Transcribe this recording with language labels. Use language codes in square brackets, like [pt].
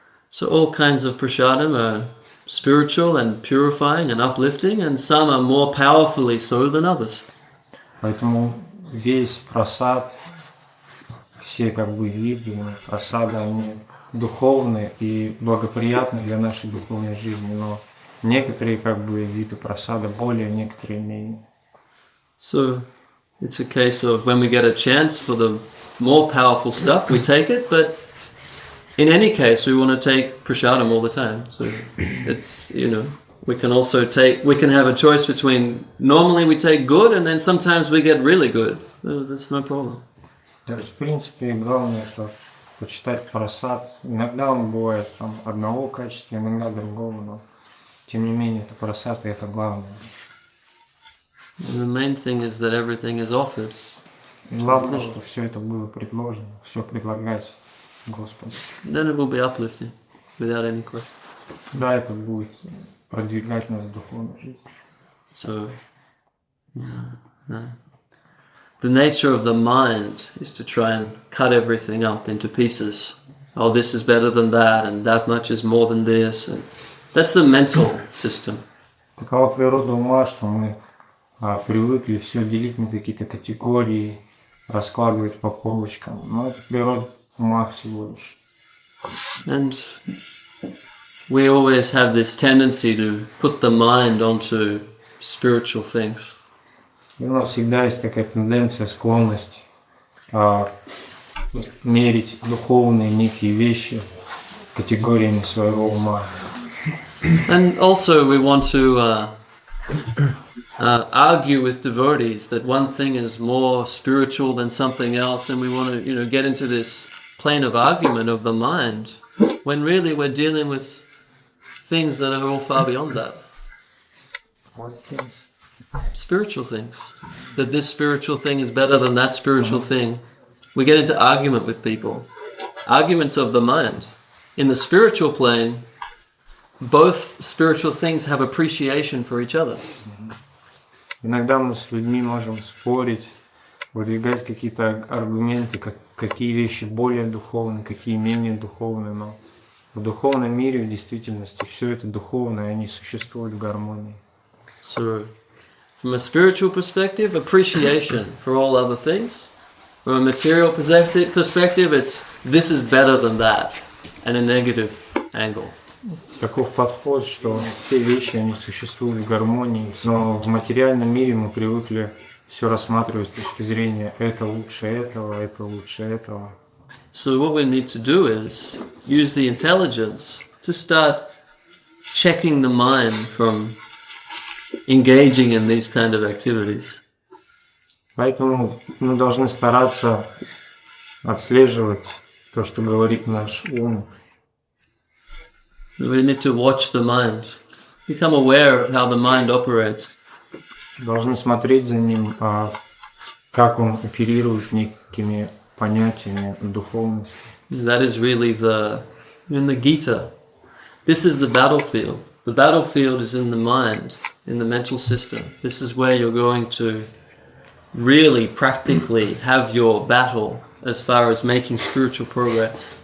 [en] So all kinds of prasadam are spiritual and purifying and uplifting, and some are more powerfully so than others. [ru] Поэтому весь прасад, все виды прасада, они духовные и благоприятны для нашей духовной жизни, но некоторые виды прасада более, некоторые менее. [en] So it's a case of when we get a chance for the more powerful stuff, we take it, but in any case, we want to take prasadam all the time. So it's, we can have a choice between, normally we take good and then sometimes we get really good. That's no problem. [ru] То есть, в принципе, главное, что почитать прасад. Иногда он бывает одного качества, иногда другого, но тем не менее, это прасад, и это главное. [en] The main thing is that everything is offered. [ru] Главное, что все это было предложено, все предлагается Господу. [en] Then it will be uplifting, without any question. [ru] Да, это будет продвигать нас в духовной жизни. [en] So, the nature of the mind is to try and cut everything up into pieces. Oh, this is better than that, and that much is more than this. And that's the mental system. [ru] Такова природа ума, что мы привыкли все делить на какие-то категории, раскладывать по полочкам. Но это природа ума всего лишь. [en] And we always have this tendency to put the mind onto spiritual things. [ru] И у нас всегда есть такая тенденция, склонность мерить духовные некие вещи категориями своего ума. [en] And also we want to argue with devotees that one thing is more spiritual than something else, and we want to, get into this plane of argument of the mind, when really we're dealing with things that are all far beyond that. What things? Spiritual things. That this spiritual thing is better than that spiritual thing. We get into argument with people. Arguments of the mind. In the spiritual plane, both spiritual things have appreciation for each other. [ru] Иногда мы с людьми можем спорить, выдвигать какие-то аргументы, какие вещи более духовны, какие менее духовны, но в духовном мире, в действительности, все это духовное, они существуют в гармонии. [en] So, from a spiritual perspective, appreciation for all other things. From a material perspective, it's this is better than that, and a negative angle. [ru] Таков подход, что все вещи, они существуют в гармонии, но в материальном мире мы привыкли все рассматривать с точки зрения это лучше этого, это лучше этого. [en] So what we need to do is use the intelligence to start checking the mind from engaging in these kind of activities. [ru] Поэтому мы должны стараться отслеживать то, что говорит наш ум, [en] We need to watch the mind. Become aware of how the mind operates. [ru] Должны смотреть за ним, как он оперирует некими понятиями духовности. [en] That is really in the Gita. This is the battlefield. The battlefield is in the mind, in the mental system. This is where you're going to really practically have your battle as far as making spiritual progress.